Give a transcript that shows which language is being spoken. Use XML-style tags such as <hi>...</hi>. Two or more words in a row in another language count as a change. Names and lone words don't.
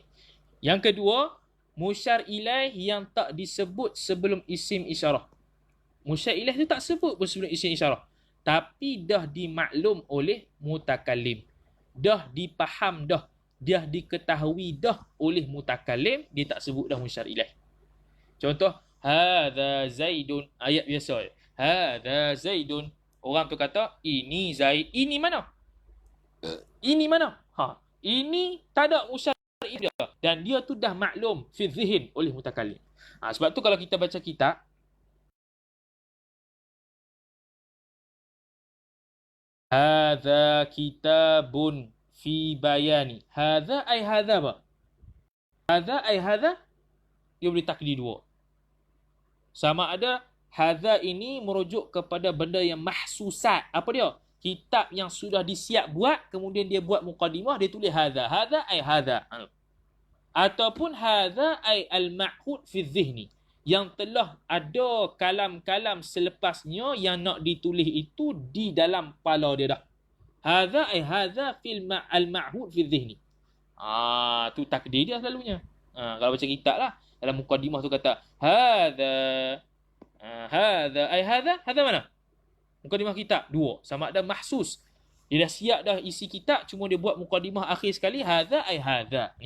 <ms>Yang kedua,</ms> <ar>مشار إليه</ar> <ms>yang tak disebut sebelum</ms> <ar>اسم إشارة. مشار إليه</ar> <ms>tu tak sebut pun sebelum</ms> <ar>اسم إشارة.</ar> <ms>Tapi dah dimaklum oleh mutakallim. Dah dipaham dah. Dah diketahui dah oleh mutakallim. Dia tak sebut dah</ms> <ar>مشار إليه.</ar> <ms>Contoh,</ms> <ar>هذا زيد.</ar> <ms>Ayat biasa.</ms> <ar>هذا زيد.</ar> <ms>Orang tu kata, ini Zaid. Ini mana? Ini mana? Ini tak ada</ms> <ar>مشار إليه.</ar> <ms>Dan dia tu dah maklum</ms> <ar>في الذهن</ar> <ms>oleh mutakallim. Sebab tu kalau kita baca kitab,</ms> <ar>هذا كتاب في بيان. هذا أي هذا apa? هذا أي هذا,</ar> <ms>dia boleh takdir dua. Sama ada hadza ini merujuk kepada benda yang mahsusat. Apa dia? Kitab yang sudah disiap buat, kemudian dia buat muqaddimah, dia tulis hadza.</ms> <ar>هذا أي هذا. Ataupun هذا أي المعهود في الذهن.</ar> <ms>yang telah ada kalam-kalam selepasnya yang nak ditulis itu di dalam kepala dia dah.</ms> <ar>هذا في المعهود في الذهن.</ar> <ms>Tu takdir dia selalunya. Kalau baca kitab lah, dalam mukadimah tu kata</ms> <ar>هذا هذا</ar> <ms>mana? Mukadimah kitab dua, sama ada mahsus. Dia dah siap dah isi kitab, cuma dia buat mukadimah akhir sekali hadza ni.</ms>